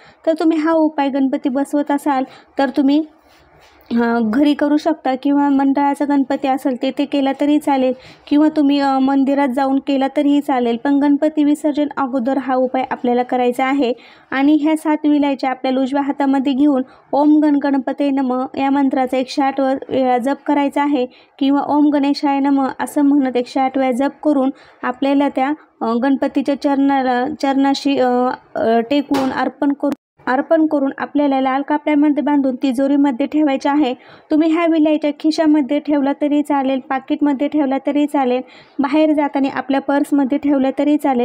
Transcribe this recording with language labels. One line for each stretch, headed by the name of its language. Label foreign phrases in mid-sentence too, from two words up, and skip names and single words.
Marathi: तर तुम्ही हा उपाय गणपती बसवत असाल तर तुम्ही घरी करू शकता किंवा मंडळाचा गणपती असेल ते केला तरी चालेल किंवा तुम्ही मंदिरात जाऊन केला तरीही चालेल. पण गणपती विसर्जन अगोदर हा उपाय आपल्याला करायचा आहे. आणि ह्या 7 विलायच्या आपल्याला उजव्या हातामध्ये घेऊन
Sanskrit: ओम गण गणपते नमः
Marathi: या मंत्राचा 108 वेळा जप करायचा आहे किंवा
Sanskrit: ओम गणेशाय नमः
Marathi: असं म्हणत 108 वेळा जप करून आपल्याला त्या गणपतीच्या चरणाशी टेकवून अर्पण करून आपल्याला लाल कापड्यामध्ये बांधून तिजोरीमध्ये ठेवायचे आहे. तुम्ही ह्या विलायच्या खिशामध्ये ठेवला तरी चालेल, पाकिटमध्ये ठेवला तरी चालेल, बाहेर जाताना आपल्या पर्समध्ये ठेवलं तरी चालेल.